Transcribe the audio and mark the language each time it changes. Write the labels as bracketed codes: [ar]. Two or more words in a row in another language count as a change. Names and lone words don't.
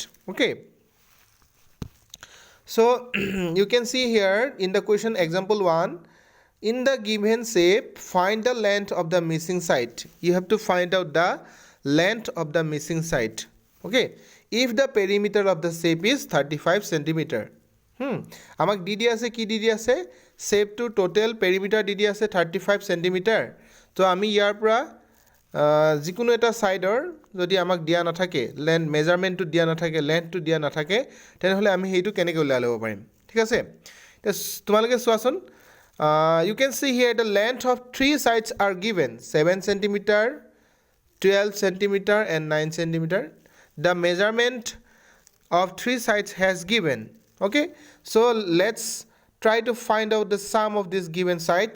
[en] Okay, so you can see here in the question example 1, in the given shape find the length of the missing side. You have to find out the length of the missing side. Okay, if the perimeter of the shape is 35 centimeter. [as] আমাক দি দিয়া আছে কি দি দিয়া আছে [en] shape to total perimeter [as] দি দিয়া আছে 35 centimeter. তো আমি ইয়াৰ পৰা যিকোনো এটা সাইডৰ যদি আমাক দিয়া না থাকে [en] length measurementটো [as] দিয়া না থাকে লেন্থটো দিয়া না থাকে তেনেহলে আমি হেইটো কেনেকৈ উলাই লব পাৰিম ঠিক আছে তোমালোকে চোৱাচোন [en] you can see here the length of 3 sides are given 7 centimeter 12 centimeter and 9 centimeter. The measurement of 3 sides has given. Okay, so let's try to find out the sum of these given sides.